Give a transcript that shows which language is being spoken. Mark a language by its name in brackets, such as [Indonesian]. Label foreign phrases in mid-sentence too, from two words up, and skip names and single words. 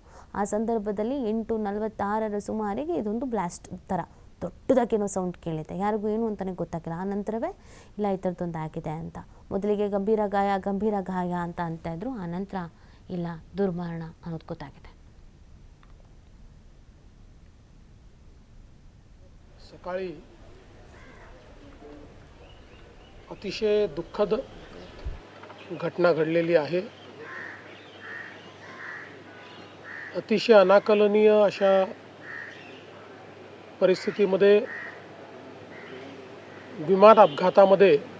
[Kannada] ಆ ಸಂದರ್ಭದಲ್ಲಿ 8:46 ಸುಮಾರಿಗೆ ಇದೊಂದು ಬ್ಲಾಸ್ಟ್ ಥರ ದೊಡ್ಡದಾಗೇನೋ ಸೌಂಡ್ ಕೇಳಿದೆ. ಯಾರಿಗೂ ಏನು ಅಂತಲೇ ಗೊತ್ತಾಗಿಲ್ಲ. ಆ ನಂತರವೇ ಇಲ್ಲ ಈ ಥರದ್ದೊಂದು ಆಗಿದೆ ಅಂತ. ಮೊದಲಿಗೆ ಗಂಭೀರ ಗಾಯ ಅಂತ ಇದ್ರು. ಆ ನಂತರ ಇಲ್ಲ, ದುರ್ಮರಣ ಅನ್ನೋದು ಗೊತ್ತಾಗಿದೆ. [Marathi] सकाळी अतिशय दुःखद घटना घडलेली आहे. अतिशय अनाकलनीय अशा परिस्थितीमध्ये विमान अपघातामध्ये